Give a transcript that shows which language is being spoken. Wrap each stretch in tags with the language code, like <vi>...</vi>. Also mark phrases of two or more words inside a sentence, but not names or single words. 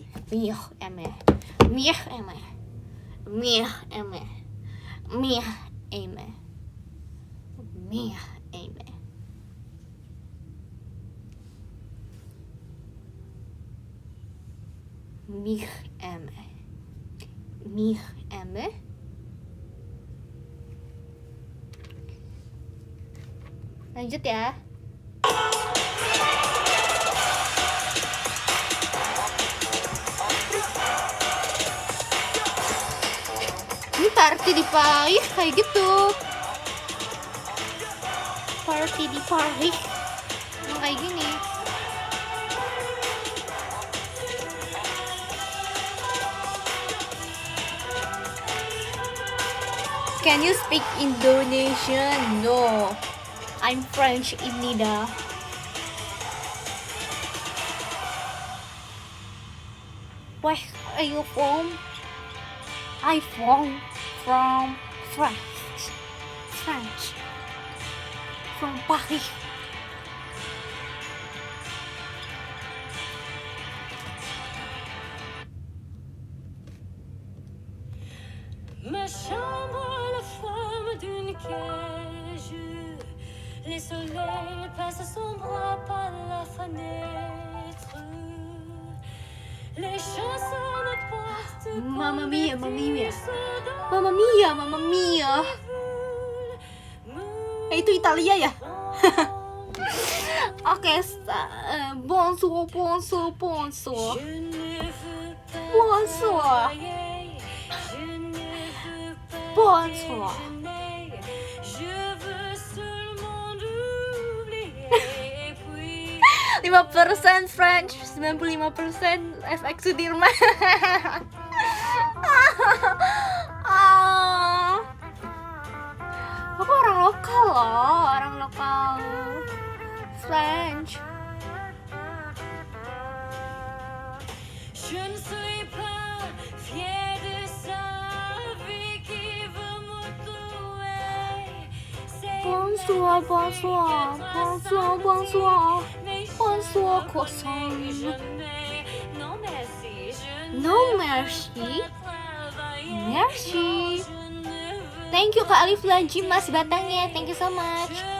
<fr>Meilleur ami. Meilleur ami. Meilleur ami. Meilleur ami. Meilleur ami. Meilleur ami. Meilleur ami.</fr> <id>Lanjut ya. Ini party di Paris kayak gitu. Party di Paris emang kayak gini.</id> <en>Can you speak Indonesian? No, I'm French, Ibnida. Where are you from? I'm from France. From Paris.</en> <fr>Ma chambre a la forme d'une cage. Les soleils passent son bras par la fenêtre. Les chansons me portent.</fr> <it>Mamma mia, mamma mia. Mamma Mamma mia, mamma mia.</it> <id>Itu Italia ya? Oke,</id> <fr>bonsoir. Bonsoir. Bonsoir.</fr> <en>5% French, 95% FX Sudirman.</en> <id>Aku orang lokal loh, orang lokal French.</id> <fr>Je ne suis pas fier de sa vie qui veut me tuer. Bonsoir. Croissant. Non merci,</fr> <en>No mercy. Merci. Thank you Kak Alif Lanji Mas Batangnya. Thank you so much.</en>